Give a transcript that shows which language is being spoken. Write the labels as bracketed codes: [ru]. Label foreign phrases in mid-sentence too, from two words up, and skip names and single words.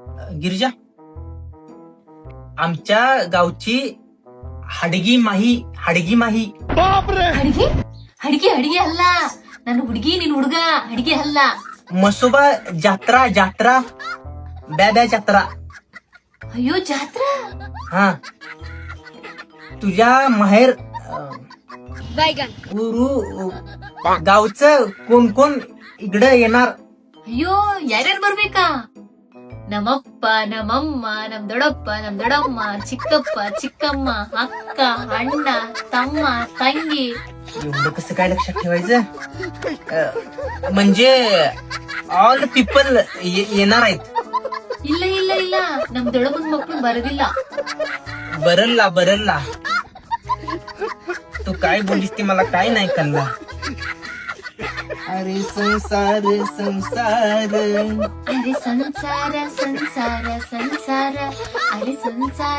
[mr] गिरिजा, आमच्या गावची हडगी माही [kn] ಹಡ್ಗಿ ಹಡ್ಗಿ ಹಡ್ಗಿ ಅಲ್ಲ, ನನ್ನ ಹುಡುಗಿ ನಿನ್ ಹುಡುಗ ಹಡ್ಗಿ ಅಲ್ಲ. [mr] मसोबा जात्रा ब्या जात्रा. अयो जात्रा. हा, तुझ्या माहेर ಊರು गावचं कोण इकडे येणार? [kn] ಅಯ್ಯೋ ಯಾರ್ಯಾರು ಬರ್ಬೇಕಾ? ನಮ್ಮಪ್ಪ ನಮ್ಮಮ್ಮ ನಮ್ ದೊಡ್ಡಮ್ಮ ಚಿಕ್ಕಪ್ಪ ಚಿಕ್ಕಮ್ಮ ಅಕ್ಕ ಅಣ್ಣ ತಮ್ಮ ತಂಗಿ. [mr] एवढं कसं काय लक्षात ठेवायचं? म्हणजे [en] all people [mr] येणार आहेत. [kn] ಇಲ್ಲ ಇಲ್ಲ ಇಲ್ಲ, ನಮ್ ದೊಡ್ಡಮ್ಮನ ಮಕ್ಳು ಬರೋದಿಲ್ಲ. [mr] बरल्ला तू काय बोललीस ते मला काय नाही कळलं. अरे संसार अरे संसार संसार संसार अरे संसार